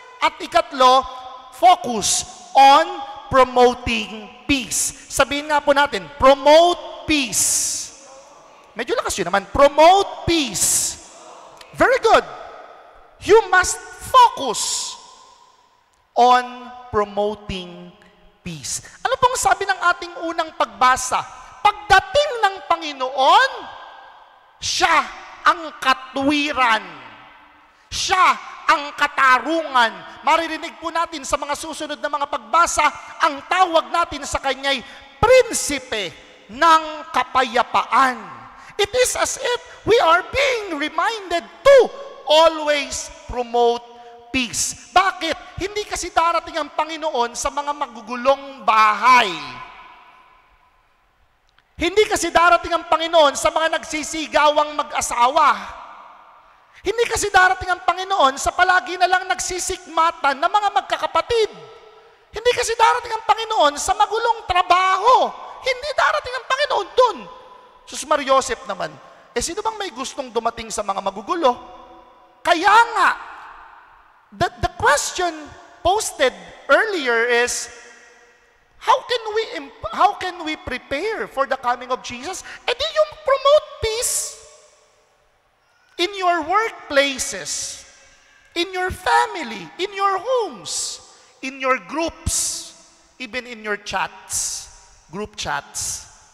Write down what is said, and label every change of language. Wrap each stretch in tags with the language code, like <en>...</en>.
<tl>At ikatlo,</tl> <en>focus on promoting peace.</en> <tl>Sabihin nga po natin,</tl> <en>promote peace.</en> <tl>Medyo lakas yun naman.</tl> <en>Promote peace. Very good. You must focus on promoting peace.</en> <tl>Ano pong sabi ng ating unang pagbasa? Pagdating ng Panginoon, siya ang katwiran. Siya ang katarungan. Maririnig po natin sa mga susunod na mga pagbasa, ang tawag natin sa Kanya'y prinsipe ng kapayapaan.</tl> <en>It is as if we are being reminded to always promote peace.</en> <tl>Bakit? Hindi kasi darating ang Panginoon sa mga magugulong bahay. Hindi kasi darating ang Panginoon sa mga nagsisigawang mag-asawa. Hindi kasi darating ang Panginoon sa palagi na lang nagsisikmatan na mga magkakapatid. Hindi kasi darating ang Panginoon sa magulong trabaho. Hindi darating ang Panginoon dun. Sus Mariosep naman, sino bang may gustong dumating sa mga magugulo? Kaya nga,</tl> <en>the question posted earlier is, how can we prepare for the coming of Jesus? And then you promote peace in your workplaces, in your family, in your homes, in your groups, even in your chats, group chats.</en>